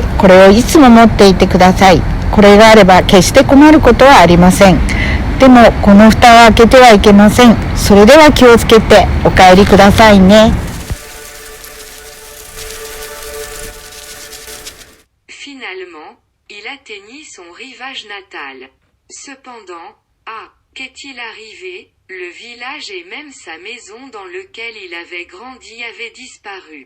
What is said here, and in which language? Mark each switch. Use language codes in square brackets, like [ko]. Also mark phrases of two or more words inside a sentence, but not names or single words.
[ja] これをいつも持っていてください。これがあれば決して困ることはありません。でもこの蓋は開けてはいけません。それでは気をつけてお帰りくださいね。 [fr] Finalement, il atteignit son rivage natal. Cependant, qu'est-il arrivé? Le village et même sa maison dans lequel il avait grandi avaient disparu.